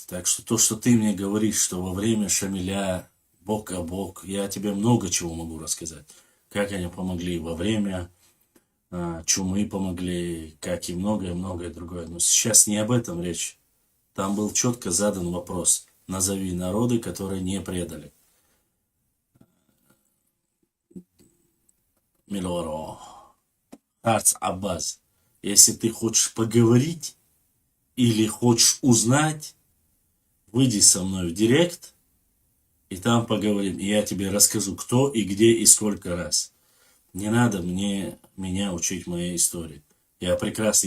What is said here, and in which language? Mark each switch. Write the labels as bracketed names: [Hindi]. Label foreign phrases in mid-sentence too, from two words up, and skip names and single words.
[Russian] Так что то, что ты мне говоришь, что во время Шамиля бок о бок, я тебе много чего могу рассказать. Как они помогли во время чумы помогли, как и многое другое. Но сейчас не об этом речь. Там был четко задан вопрос. Назови народы, которые не предали. Милоро. Харц Аббас. Если ты хочешь поговорить или хочешь узнать, выйди со мной в директ и там поговорим, и я тебе расскажу, кто и где и сколько раз. Не надо меня учить моей истории. Я прекрасно.